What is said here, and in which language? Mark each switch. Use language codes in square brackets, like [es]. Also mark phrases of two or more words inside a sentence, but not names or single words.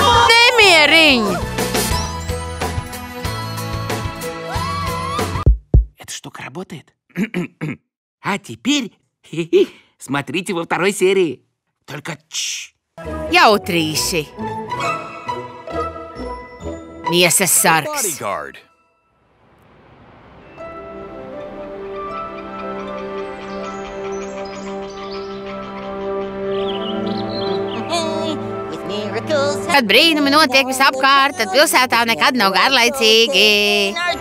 [lv] Nemieriņ! [ru] работает. А теперь смотрите во второй серии. Только [lv] Jautrīši. Miesas sargs. Bodyguard. Kad brīnumi notiek visapkārt, tad pilsētā nekad nav garlaicīgi.